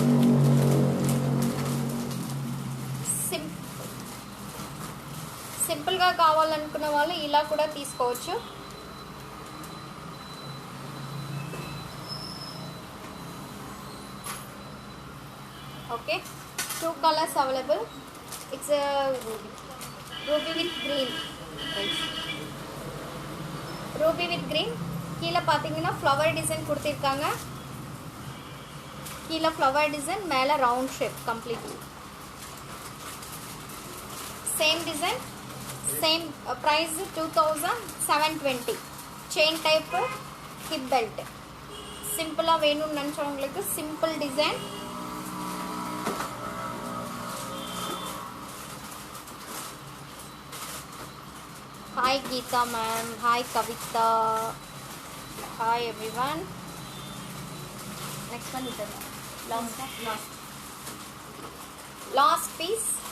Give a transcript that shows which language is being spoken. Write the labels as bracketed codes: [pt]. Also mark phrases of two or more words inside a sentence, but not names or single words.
[te] సింపుల్గా కావాలనుకున్న వాళ్ళు ఇలా కూడా తీసుకోవచ్చు. [en] okay, 2 colors available. it's ruby with green. ruby with green. [ta] கீழே பார்த்தீங்கன்னா [en] flower design [ta] கொடுத்துருக்காங்க. கீழே [en] flower design, [ta] மேலே [en] round shape complete. same design, same price 2720. chain type hip belt. [ta] சிம்பிளாக வேணும்னு நினச்சவங்களுக்கு [en] simple design. Hi Geeta ma'am, hi Kavita, hi everyone. Next one is the last piece.